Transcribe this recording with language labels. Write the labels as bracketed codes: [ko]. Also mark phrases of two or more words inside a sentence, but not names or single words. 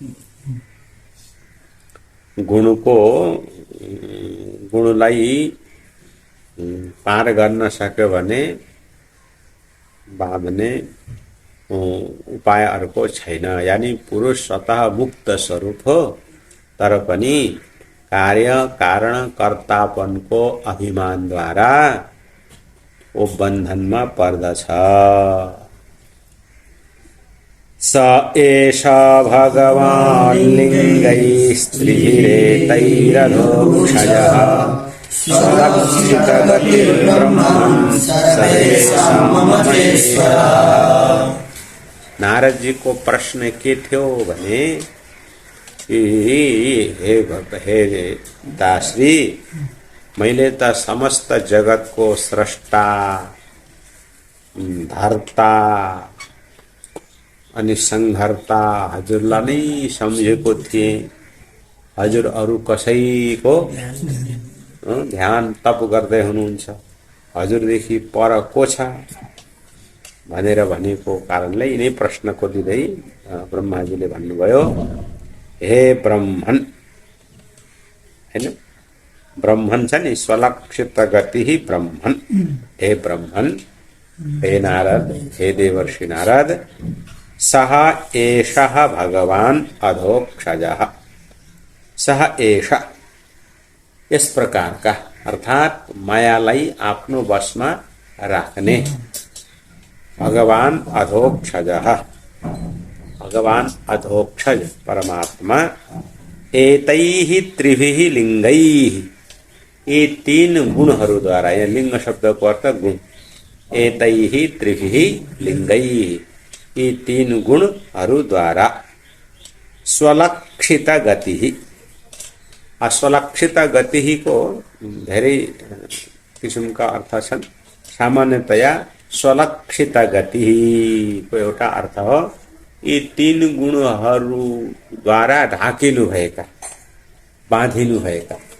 [ne] गुणलाई पार गर्न सक्यो भने बाँध्ने उपाय अर्को छैन। यानी पुरुष स्वतः मुक्त स्वरूप हो, तर पनि कार्य कारण कर्तापनको अभिमानद्वारा वो बन्धनमा पर्दछ। [sa] स एष भगवान् लिङ्गैस्त्रिभिरेतैरधोक्षजः स्वलक्षितगतिर्ब्रह्मन् सर्वेषां महेश्वरः। [ne] नारद जी को प्रश्न के थियो भने हे दासरी, मैले त समस्त जगतको स्रष्टा धर्ता अनि संहर्ता हजुरलाई नै सम्झेको थिएँ। हजुर अरू कसैको ध्यान तप गर्दै हुनुहुन्छ, हजुरदेखि पर को छ भनेर भनेको कारणले यिनै प्रश्नको दिँदै ब्रह्माजीले भन्नुभयो, हे ब्रह्मन, हैन ब्रह्मन छ नि, [sa] स्वलक्षित गति ब्रह्मन। हे ब्रह्मन, हे नारद, हे देवर्षि नारद, सह एषः भगवान् अधोक्षजः। सह एष [hi] इस प्रकार का, [ne] अर्थात मायालाई आफ्नो वशमा राख्ने भगवान अधोक्षजः। भगवान अधोक्षज परमात्मा [sa] एतैः त्रिभिः लिङ्गैः, [ne] ये तीन गुणहरूद्वारा, यहाँ लिङ्ग शब्दको अर्थ गुण, [sa] एतैः त्रिभिः लिङ्गैः, [ne] यी तीन गुणहरूद्वारा स्वलक्षित गति। अस्वलक्षित गति को धेरै किसिमका अर्थ छन्। सामान्यतया स्वलक्षित गति को एउटा अर्थ हो यी तीन गुणहरूद्वारा ढाकिनु भएका, बाँधिनु भएका।